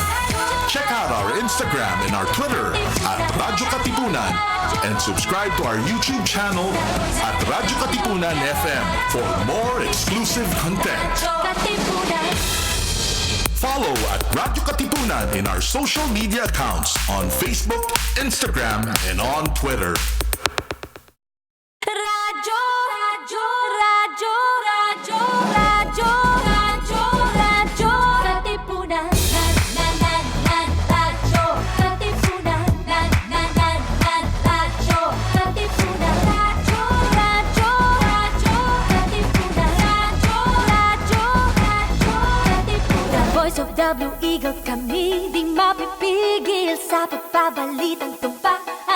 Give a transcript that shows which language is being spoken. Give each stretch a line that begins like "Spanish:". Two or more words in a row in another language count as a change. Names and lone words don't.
English: Check out our Instagram and our Twitter at Radyo Katipunan and subscribe to our YouTube channel at Radyo Katipunan FM for more exclusive content. Follow at Radyo Katipunan in our social media accounts on Facebook, Instagram, and on Twitter. Radyo, radyo, radyo, radyo, radyo, radyo, radyo, Katipunan. Radyo, Katipunan. Radyo, Katipunan. Radyo, radyo, radyo, Katipunan. Radyo, radyo, radyo, Katipunan. The voice of the Blue Eagle,
Filipino: kami di mapipigil sa pagbabalitang tumpak.